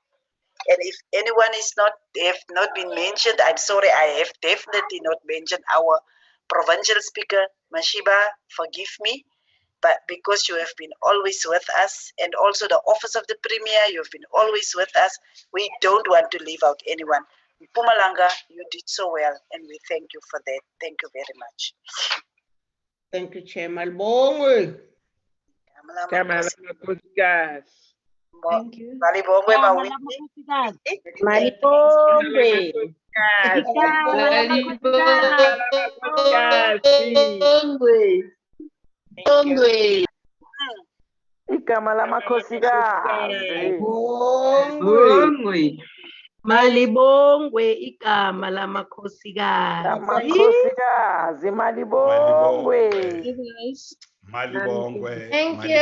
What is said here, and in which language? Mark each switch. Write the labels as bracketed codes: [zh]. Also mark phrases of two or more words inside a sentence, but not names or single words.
[en] And if anyone have not been mentioned, I'm sorry, I have definitely not mentioned our provincial speaker, Mashiba, forgive me, but because you have been always with us, and also the office of the Premier, you have been always with us, we don't want to leave out anyone. Mpumalanga, you did so well, and we thank you for that. Thank you very much. Thank you, Chair. Malibongwe. [zu] Kamala Makhosikazi. [en] Thank you. [zu] Malibongwe Malibongwe. Igama lamakhosikazi. Malibongwe igama lamakhosikazi. Lamakhosikazi malibongwe. Malibongwe. [en] Thank you.